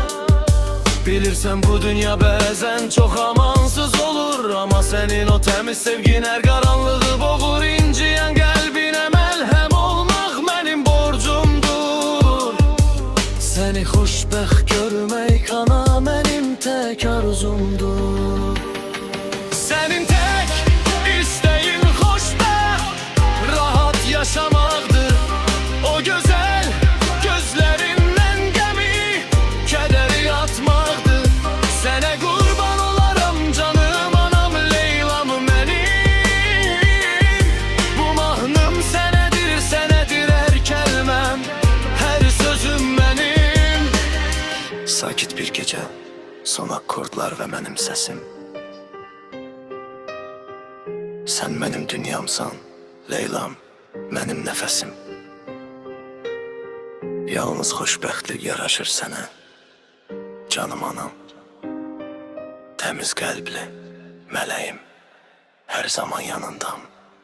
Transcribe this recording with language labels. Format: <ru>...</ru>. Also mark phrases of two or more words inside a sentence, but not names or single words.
<az>Bilirsən bu dünya bəzən çox amansız olur.</az> <tr>Ama senin</tr> <az>o təmiz sevgin hər qaranlığı boğur. İnciyən qəlbinə məlhəm olmaq mənim borcumdur. Səni xoşbəxt görmək ana mənim tək arzumdur.</az> <tr>Senin tek isteğin xoşbəxt, rahat yaşamaktır. O güzel gözlerinden gemi, kederi atmaktır. Sene kurban olaram canım anam Leylam benim. Bu mahnım senedir, senedir her kelimem, her sözüm benim. Sakit bir gece, son akordlar ve benim sesim. Sen benim dünyamsan Leylam, benim nefesim.</tr> <az>Yalnız xoşbəxtlik yaraşır sənə, canım anam. Təmiz qəlbli mələyim, hər zaman yanındam.</az>